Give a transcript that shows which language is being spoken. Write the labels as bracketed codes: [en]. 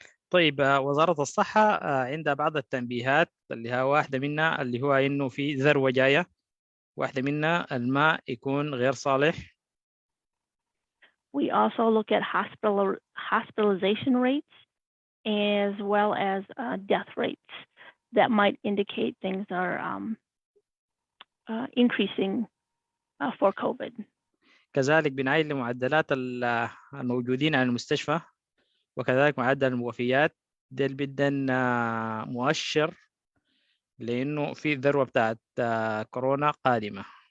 [ar] طيب وزارة الصحة عندها بعض التنبيهات اللي هي واحدة منها اللي هو إنه في ذروة جاية، واحدة منها الماء يكون غير صالح. [en] We also look at hospitalization rates as well as death rates that might indicate things are increasing for COVID. [ar] كذلك بنعاين لمعدلات الموجودين على المستشفى، وكذلك معدل الوفيات. ده جدا مؤشر لأنه في ذروة بتاعت كورونا قادمة.